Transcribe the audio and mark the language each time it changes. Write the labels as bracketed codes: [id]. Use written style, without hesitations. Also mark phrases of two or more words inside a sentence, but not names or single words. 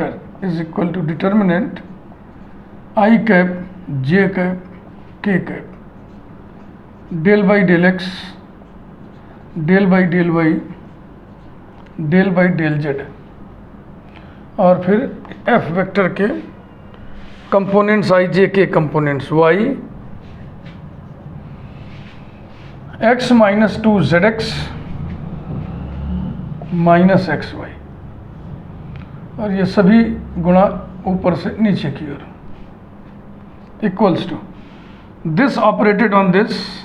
[en] is equal to determinant I cap j cap k cap del by del x del by del y del by del z, [hi] और फिर f वेक्टर के कंपोनेंट्स i j के कंपोनेंट्स y [en] x minus 2zx minus x y, [hi] और ये सभी गुणा ऊपर से नीचे की ओर [en] equals to this operated on this